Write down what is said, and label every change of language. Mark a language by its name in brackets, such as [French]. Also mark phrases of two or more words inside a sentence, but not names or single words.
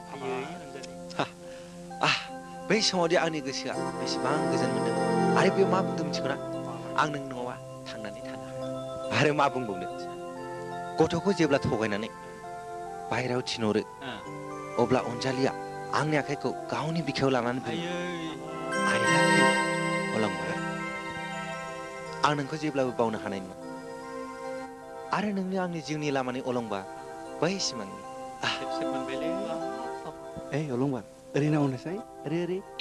[Bodo] बै समावदि आंनि गोसोआ बेसेबां गोजोन मोनदों आरो बेयाव मा बुंदों मिथिगौना आं नों नङाबा थांनानै थानो हाया आरो मा बुंबावनो गथ'खौ जेब्ला थगायनानै बाहेरायाव थिनहरो अब्ला अनजालिया आंनि आखाइखौ गावनि बिखायाव लानानै बुङो [English] I love you [Bodo] अलंबार आं नोंखौ जेब्लाबो बावनो हानाय नङा आरो नोंनो आंनि जिउनि लामानि अलंबा बै सिमांनि ओइ अलंबार ओरै नाहरनोसै ओरै